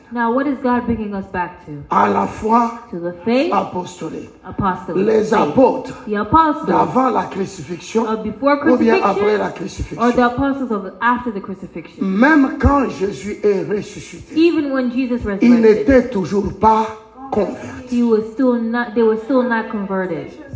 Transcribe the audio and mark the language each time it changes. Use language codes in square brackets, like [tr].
[en] Now, what is God bringing us back to? [fr] À la foi [en] To the faith, [fr] apostolique. [en] apostolic [fr] Les [en] faith. [fr] apôtres [en] The apostles [fr] d'avant la crucifixion [en] of before [fr] ou bien [en] crucifixion [fr] après la [en] or the [fr] crucifixion. [en] apostles of after the crucifixion. [fr] Même quand Jésus est ressuscité, [en] Even when Jesus [fr] il [en] resurrected, [fr] n'était toujours pas converti. [en] they were still not converted.